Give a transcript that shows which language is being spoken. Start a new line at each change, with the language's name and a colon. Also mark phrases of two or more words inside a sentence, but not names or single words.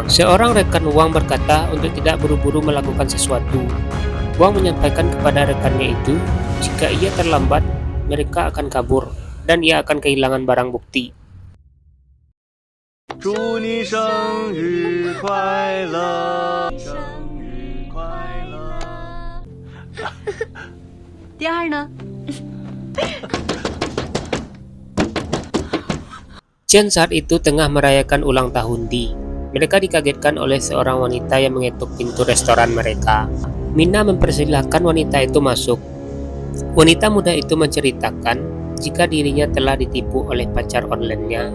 Indonesian: Seorang rekan Wang berkata untuk tidak buru-buru melakukan sesuatu. Wang menyampaikan kepada rekannya itu, jika ia terlambat, mereka akan kabur dan ia akan kehilangan barang bukti.
Chinese: 祝你生日快乐，生日快乐。第二呢？
Indonesian: Chen saat itu tengah merayakan ulang tahun Di. Mereka dikagetkan oleh seorang wanita yang mengetuk pintu restoran mereka. Mina mempersilahkan wanita itu masuk. Wanita muda itu menceritakan jika dirinya telah ditipu oleh pacar online-nya.